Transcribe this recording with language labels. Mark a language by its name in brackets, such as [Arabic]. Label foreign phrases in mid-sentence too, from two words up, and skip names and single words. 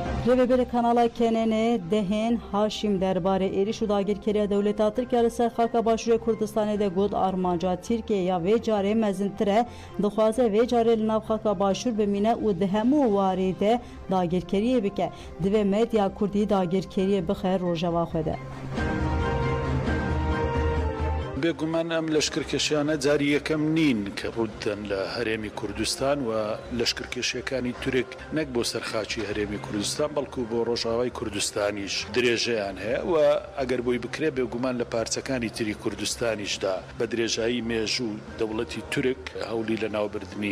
[Kurdish] Revebere kanala kenene dehên Haşim derbarê êriş û dagirkeriya dewleta Tirkiye li ser Xalka Başûrê Kurdistanê de got armanca Tirkiye ya vê carê mezintir e dixwaze vê carê li nav Xalka Başûr bimîne û di hemû warê de dagirkeriyê bike. Divê medya Kurdî dagirkeriyê bixe rojeva xwe de. [Central Kurdish] بێگومان ئەم لەشکرکێشیانە جاری یەکەم نین کە ڕوودەن لە هەرێمی کوردستان و لەشکرکێشیەکانی تورک نەک بۆ سەرخاچی هەرێمی کوردستان بەڵکو بۆ ڕۆژاوای کوردستانیش درێژەیان هەیە و ئەگەر بۆی بکرێ بێگومان لە پارچەکانی تری کوردستانیشدا بە درێژایی مێژوو دەوڵەتی تورک هەولی لە ناوبردننی